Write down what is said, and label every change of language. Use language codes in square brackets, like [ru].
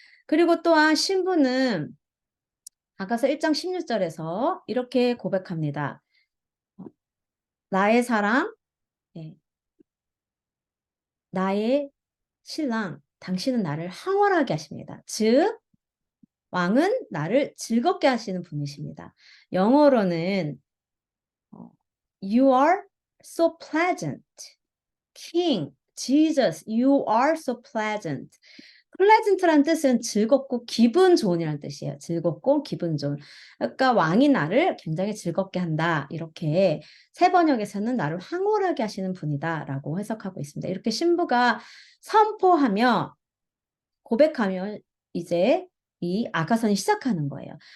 [ko] 그리고 또한 신부는 아가서 1장 16절에서 이렇게 고백합니다. 나의 사랑, 예, 나의 신랑, 당신은 나를 황홀하게 하십니다. 즉, 왕은 나를 즐겁게 하시는 분이십니다. 영어로는 [en] You are so pleasant. King, Jesus, you are so pleasant. [ko] pleasant란 뜻은 즐겁고 기분 좋은이라는 뜻이에요. 즐겁고 기분 좋은. 그러니까 왕이 나를 굉장히 즐겁게 한다. 이렇게 새 번역에서는 나를 황홀하게 하시는 분이다라고 해석하고 있습니다. 이렇게 신부가 선포하며 고백하며 이제 이 아가선이 시작하는 거예요.